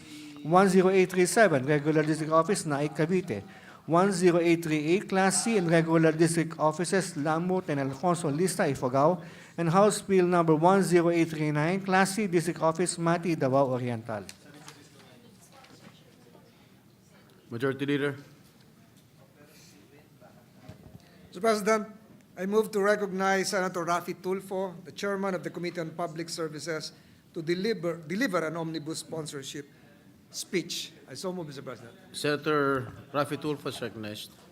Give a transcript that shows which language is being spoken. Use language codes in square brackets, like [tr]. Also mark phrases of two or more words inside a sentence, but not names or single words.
[en] 10837, Regular District Office, Naik, Cavite. 10838, Class C and Regular District Offices, Lamut and Alfonso Lista, Ifugao. And House Bill number 10839, Class C District Office, Mati, Davao Oriental. Majority Leader. Mr. President, I move to recognize Senator Raffy Tulfo, the Chairman of the Committee on Public Services, to deliver an omnibus sponsorship speech. I so move, Mr. President. Senator Raffy Tulfo is recognized.